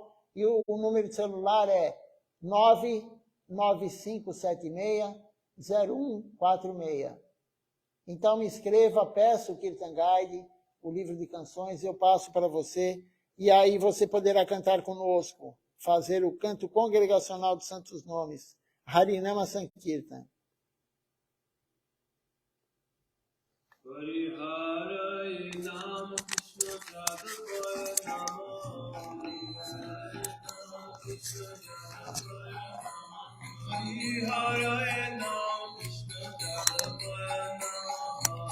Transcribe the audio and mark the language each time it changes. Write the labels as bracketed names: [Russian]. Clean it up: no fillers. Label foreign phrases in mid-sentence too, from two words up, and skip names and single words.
[Portuguese] E o número de celular é 99576-0146. Então me escreva, peça o Kirtan Guide, o livro de canções, eu passo para você. E aí você poderá cantar conosco, fazer o canto congregacional dos santos nomes. [Sanskrit] हरिनाम सङ्कीर्तन. हरे नाम कृष्ण यादवाय नम हरे नाम कृष्ण यादवाय नम